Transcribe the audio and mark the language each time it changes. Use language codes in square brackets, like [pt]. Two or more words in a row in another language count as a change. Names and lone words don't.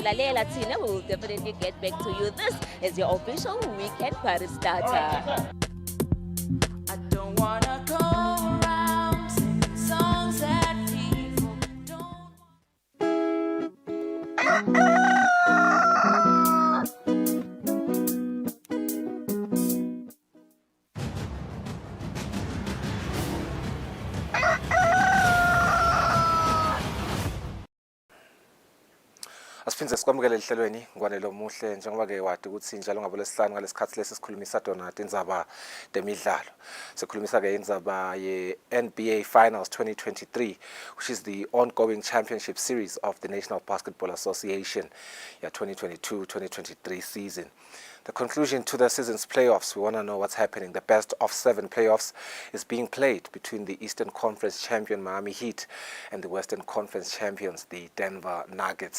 [en] Lalela Tina, we will definitely get back to you. This is your official weekend party starter. I don't wanna go around singing songs that people don't. [ss] Asiphindze sikwamukele ehlelweni ngwanelo muhle njengoba ke wadi ukuthi njalo ngabolesihlanu ngalesikhathi lesi sikhulumisa dona indzaba demidlalo. Sikhulumisa ke indzaba ye [en] NBA Finals 2023, which is the ongoing championship series of the National Basketball Association, 2022-2023 season. The conclusion to the season's playoffs, we want to know what's happening. The best of 7 playoffs is being played between the Eastern Conference champion Miami Heat and the Western Conference champions, the Denver Nuggets.